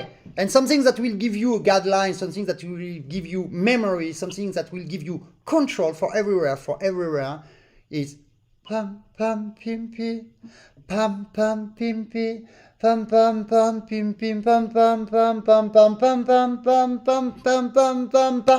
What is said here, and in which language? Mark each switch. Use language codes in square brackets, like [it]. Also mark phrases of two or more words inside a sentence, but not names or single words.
[en] And something that will give you a guideline, something that will give you memory, something that will give you control for everywhere is pam pam pim pim, pam pam pim pim, pam pam pam pim pim, pam pam pam pam pam pam pam pam pam pam pam pam pam.